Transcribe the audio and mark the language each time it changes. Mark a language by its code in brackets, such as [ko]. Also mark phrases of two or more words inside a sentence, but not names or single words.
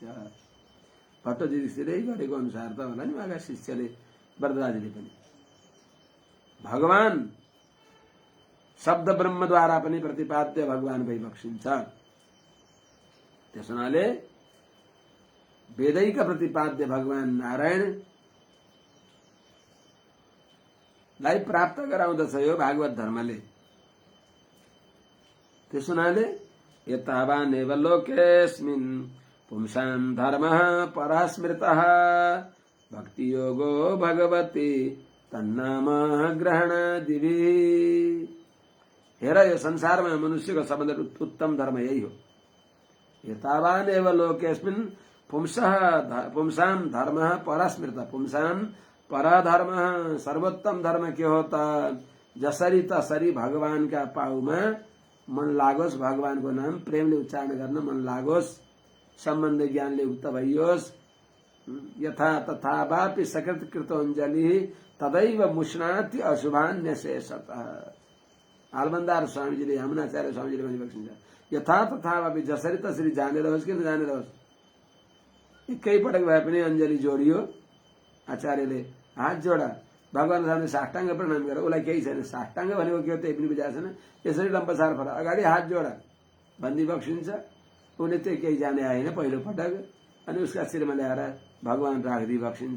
[ne] भट्टोजी दीक्षितले गरेको अनुसार त होला नि उहाँका शिष्यले, वरदराजले पनि भगवान शब्द ब्रह्मद्वारा पनि प्रतिपाद्य भगवान भइबक्सिन्छ। त्यस हुनाले वेदैका प्रतिपाद्य भगवान नारायण लाई प्राप्त गराउँदछ यो भागवत धर्मले। त्यस हुनाले [sa] यतावानेव लोकेस्मिन् पुंसां धर्मः परः स्मृतः भक्ति योगो भगवती तन्नाम ग्रहणादिभिः। [ne] हेर, यो संसारमा मनुष्यको सबभन्दा उत्तम धर्म यही हो। [sa] यतावानेव लोकेस्मिन् पुंसां धर्मः परः स्मृतः, [ne] पुंसां पर धर्म, सर्वोत्तम धर्म के हो त? जसरी तसरी भगवानका पाउमा मन लागोस्, भगवानको नाम प्रेमले उच्चारण गर्न मन लागोस्, सम्बन्ध ज्ञानले युक्त भइयोस्। [sa] यथा तथा वापि सकृत कृतोञ्जलि तदैव मुष्णाति अशुभान्यशेषतः। [ne] आलबन्दार स्वामीजीले, यमुनाचार्य स्वामीजीले भनिबक्सिन्छ, [sa] यथा तथा वापि, [ne] जसरी तसरी जानेर होस् कि नजानेर होस्, एकै पटक भए पनि अञ्जली जोडियो। आचार्यले हात जोडा, भगवान सामने साष्टाङ्ग प्रणाम गर, उसलाई केही छैन। साष्टाङ्ग भनेको के हो त्यही पनि बुझाएको छैन। यसरी लम्पसार फर अगाडि हात जोडा भनिबक्सिन्छ। उसले त्यही केही जाने आएन पहिलो पटक, अनि उसका शिरमा ल्याएर भगवान राखिदिबक्सिन्छ।